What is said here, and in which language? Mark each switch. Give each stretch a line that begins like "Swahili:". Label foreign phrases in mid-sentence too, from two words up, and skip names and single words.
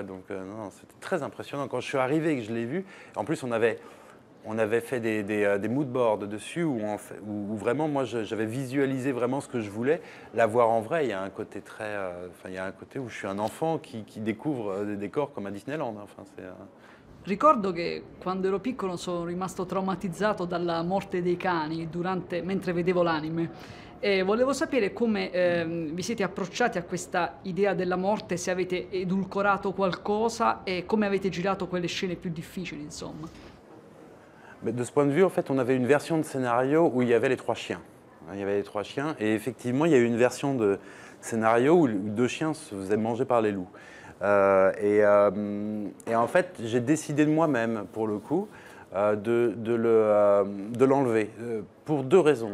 French: Donc, non, c'était très impressionnant. Quand je suis arrivé et que je l'ai vue, en plus, on avait fait des
English: mood boards
French: dessus où vraiment, moi, j'avais visualisé vraiment ce que je voulais. La voir en vrai, il y a un côté il y a un côté où je suis un enfant qui découvre des décors comme à Disneyland. Enfin,
Italian: Ricordo che quando ero piccolo sono rimasto traumatizzato dalla morte dei cani mentre vedevo l'anime e volevo sapere come vi siete approcciati a questa idea della morte, se avete edulcorato qualcosa e come avete girato quelle scene più difficili, insomma.
French: Mais de ce point de vue, en fait, on avait une version de scénario où il y avait les 3 chiens. Il y avait les 3 chiens et effectivement, il y a eu une version de scénario où 2 chiens se faisaient manger par les loups. Et en fait, j'ai décidé de moi-même, pour le coup, de l'enlever, pour 2 raisons.